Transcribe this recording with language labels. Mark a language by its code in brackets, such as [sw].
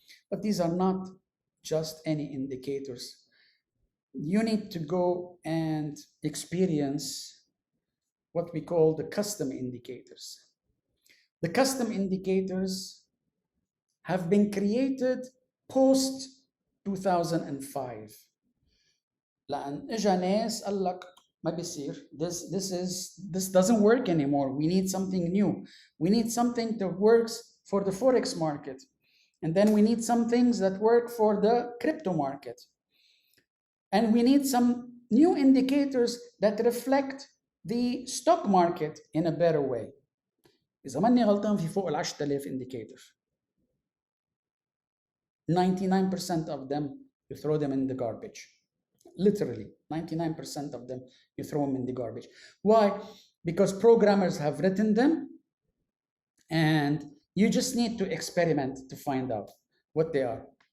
[en] But these are not just any indicators. You need to go and experience what we call the custom indicators. The custom indicators have been created post 2005. [ar] لأن إجا ناس قال لك ما بيصير. [en] This doesn't work anymore. We need something new. We need something that works for the forex market. And then we need some things that work for the crypto market. And we need some new indicators that reflect the stock market in a better way. [ar] إذا ماني غلطان في فوق ال 10,000 indicator. [en] 99% of them, you throw them in the garbage. Literally, 99% of them, you throw them in the garbage. Why? Because programmers have written them and you just need to experiment to find out what they are.